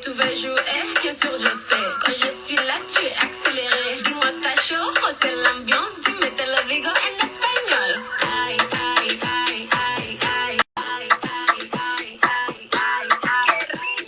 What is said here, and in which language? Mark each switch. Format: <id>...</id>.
<fr>Tu veux jouer, bien sûr, je sais. Quand je suis là, tu es accéléré. Dis-moi, t'as chaud, c'est l'ambiance.</fr> <es>Dime, te lo digo en español. Ay, ay, ay, ay, ay, ay, ay, ay, ay, ay, ay.</es>